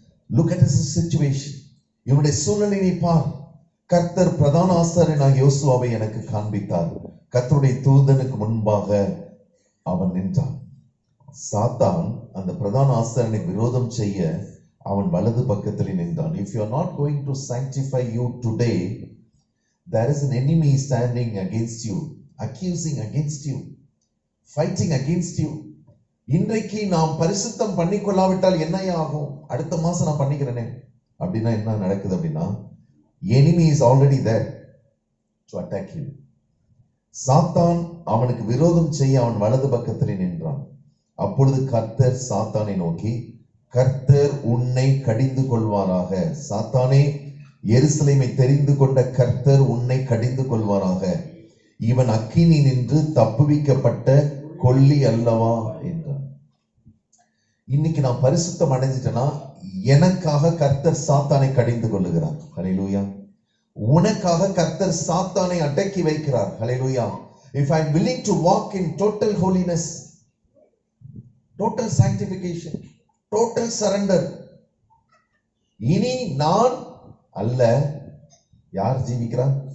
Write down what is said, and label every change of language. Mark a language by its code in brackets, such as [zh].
[en] Look at his situation. [ta] இவனுடைய சூழ்நிலையை பார். கர்த்தர் பிரதான ஆசாரியனாகிய யோசுவாவை எனக்கு காண்பித்தார். கர்த்தருடைய தூதனுக்கு முன்பாக அவன் நின்றான். சாத்தான் அந்த பிரதான ஆசாரியனுக்கு விரோதம் செய்ய அவன் வலது பக்கத்தில் நின்றான். [en] If you are not going to sanctify you today, there is an enemy standing against you, accusing against you, fighting against you. [ta] இன்றைக்கு நாம் பரிசுத்தம் பண்ணிக்கொள்ளாவிட்டால் என்ன ஆகும்? அடுத்த மாசம் நான் பண்ணிக்கிறேனே அப்படின்னா என்ன நடக்குது அப்படின்னா, [en] enemy is already there to attack you. [ta] சாத்தான் அவனுக்கு விரோதம் செய்ய அவன் வலது பக்கத்தில் நின்றான். அப்பொழுது கர்த்தர் சாத்தானை நோக்கி, கர்த்தர் உன்னை கடிந்து கொள்வாராக. சாத்தானே, எருசலேமை தெரிந்து கொண்ட கர்த்தர் உன்னை கடிந்து கொள்வாராக. இவன் அக்கினி நின்று தப்புவிக்கப்பட்ட கொல்லி அல்லவா என்றான். இன்னைக்கு நான் பரிசுத்தம் அடைஞ்சிட்டேன்னா எனக்காக கர்த்தர் சாத்தானை கடிந்து கொள்ளுகிறார். ஹல்லேலூயா. உனக்காக கர்த்தர் சாத்தானை அடக்கி வைக்கிறார். ஹல்லேலூயா. [en] If I am willing to walk in total holiness, total sanctification, total surrender, [ta] இனி நான் அல்ல, யார் ஜீவிக்கிறார்?